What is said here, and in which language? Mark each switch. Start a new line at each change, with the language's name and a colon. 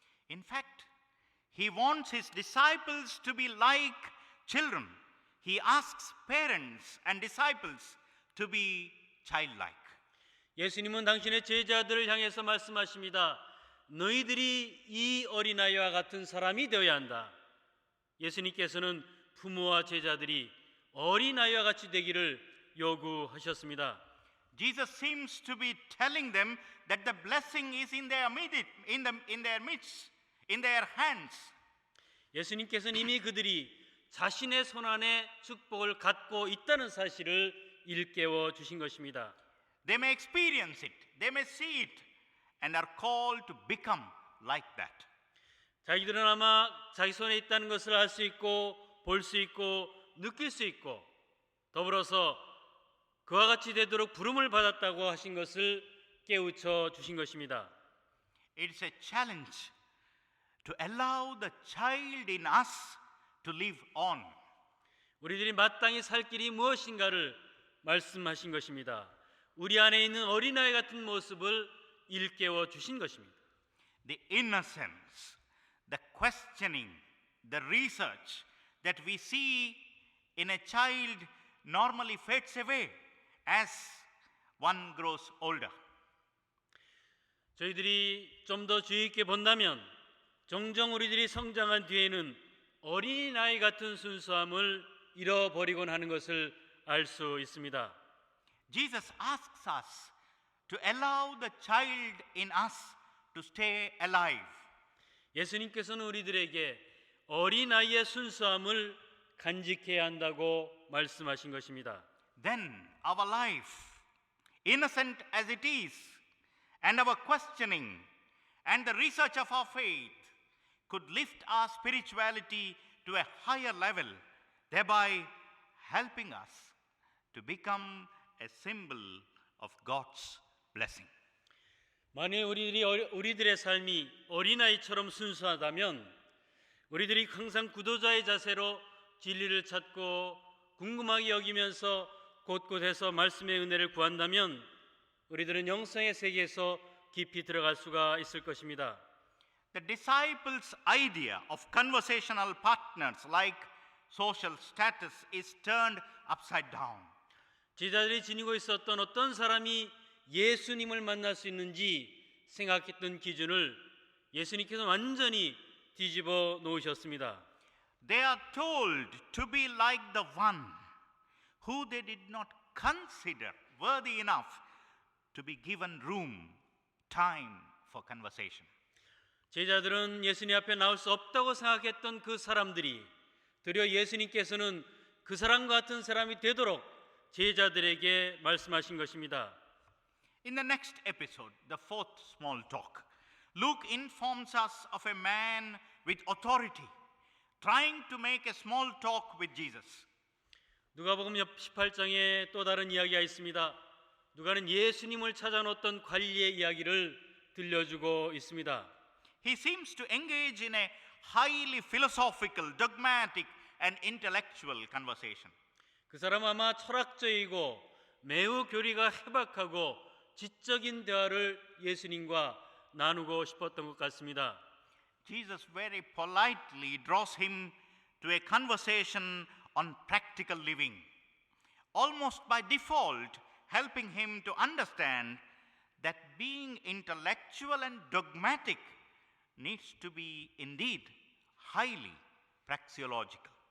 English: In fact, he wants his disciples to be like children. He asks parents and disciples to be childlike.
Korean: 예수님은 당신의 제자들을 향해서 말씀하십니다. 너희들이 이 어린아이와 같은 사람이 되어야 한다. 예수님께서는 부모와 제자들이 어린아이와 같이 되기를 요구하셨습니다.
English: Jesus seems to be telling them that the blessing is in their midst, in their hands.
Korean: 예수님께서는 이미 그들이 자신의 손안에 축복을 갖고 있다는 사실을 일깨워 주신 것입니다.
English: They may experience it, they may see it, and are called to become like that.
Korean: 자기들은 아마 자기 손에 있다는 것을 알 수 있고 볼 수 있고 느낄 수 있고 더불어서 그와 같이 되도록 부름을 받았다고 하신 것을 깨우쳐 주신 것입니다.
English: It's a challenge to allow the child in us to live on.
Korean: 우리들이 마땅히 살 길이 무엇인가를 말씀하신 것입니다. 우리 안에 있는 어린아이 같은 모습을 일깨워 주신 것입니다.
English: The innocence, the questioning, the research that we see in a child normally fades away as one grows older.
Korean: 저희들이 좀 더 주의 있게 본다면 종종 우리들이 성장한 뒤에는 어린아이 같은 순수함을 잃어버리곤 하는 것을 알 수 있습니다.
English: Jesus asks us to allow the child in us to stay alive.
Korean: 예수님께서는 우리들에게 어린아이의 순수함을 간직해야 한다고 말씀하신 것입니다.
English: Then our life, innocent as it is, and our questioning and the research of our faith could lift our spirituality to a higher level, thereby helping us to become a symbol of God's blessing.
Korean: 만일 우리들의 삶이 어린아이처럼 순수하다면 우리들이 항상 구도자의 자세로 진리를 찾고 궁금하게 여기면서 곳곳에서 말씀의 은혜를 구한다면 우리들은 영성의 세계에서 깊이 들어갈 수가 있을 것입니다.
English: The disciples' idea of conversational partners like social status is turned upside down.
Korean: 제자들이 지니고 있었던 어떤 사람이 예수님을 만날 수 있는지 생각했던 기준을 예수님께서 완전히 뒤집어 놓으셨습니다.
English: They are told to be like the one who they did not consider worthy enough to be given room, time for conversation.
Korean: 제자들은 예수님 앞에 나올 수 없다고 생각했던 그 사람들이 도리어 예수님께서는 그 사람과 같은 사람이 되도록 제자들에게 말씀하신 것입니다.
English: In the next episode, the fourth small talk, Luke informs us of a man with authority trying to make a small talk with Jesus.
Korean: 누가복음 18장에 또 다른 이야기가 있습니다. 누가는 예수님을 찾아놓던 관리의 이야기를 들려주고 있습니다.
English: He seems to engage in a highly philosophical, dogmatic, and intellectual conversation.
Korean: 그 사람은 아마 철학적이고 매우 교리가 해박하고 지적인 대화를 예수님과 나누고 싶었던 것 같습니다.
English: Jesus very politely draws him to a conversation on practical living. Almost by default, helping him to understand that being intellectual and dogmatic needs to be indeed highly praxeological.